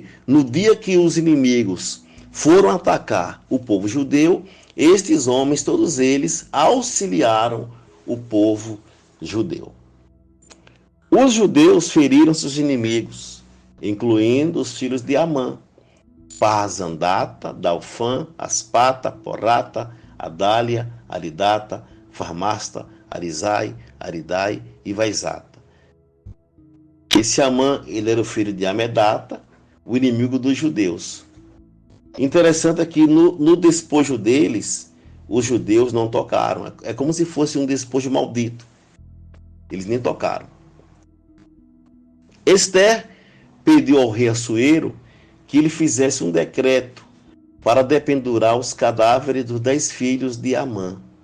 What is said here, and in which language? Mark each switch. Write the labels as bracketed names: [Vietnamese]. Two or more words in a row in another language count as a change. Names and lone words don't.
[Portuguese] No dia que os inimigos foram atacar o povo judeu, estes homens, todos eles, auxiliaram o povo judeu. Os judeus feriram seus inimigos, incluindo os filhos de Amã, Parzandata, Dalfã, Aspata, Porata, Adália, Aridata, Farmasta, Arizai, Aridai e Vaizata. Esse Amã, ele era o filho de Amedata, o inimigo dos judeus. Interessante é que no despojo deles, os judeus não tocaram. É como se fosse um despojo maldito. Eles nem tocaram. Esther pediu ao rei Assuero que ele fizesse um decreto para dependurar os cadáveres dos 10 filhos de Amã.